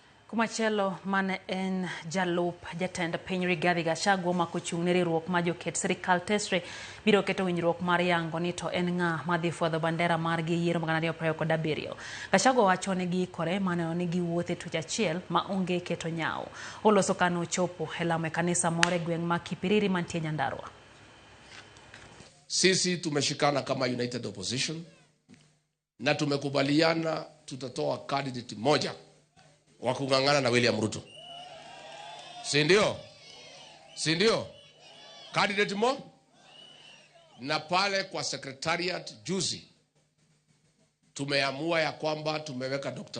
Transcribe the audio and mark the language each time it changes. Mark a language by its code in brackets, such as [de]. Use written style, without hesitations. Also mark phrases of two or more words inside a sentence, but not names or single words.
[luo] Kumachelo mane en jalup jatend piny Rigathi Gachagua ma kochung'ne riwruok ma joket sirikal tesre biro keto winjruok mar yango ni to en ng'a madhi fwadho bandera margi yiero 2027. Gachagua wacho ni giikore mane ni giwuothe tuch achiel ma onge keto nyao. Oloso kano chopo e lamo e kanisa more gweng' ma Kipiriri mantie Nyandarua. [sw] Sisi tumeshikana kama United Opposition na tumekubaliana tutatoa candidate moja wa kung'ang'ana na William Ruto. Si ndio? Si ndio? Candidate na pale kwa secretariat juzi tumeamua ya kwamba tumeweka Dr.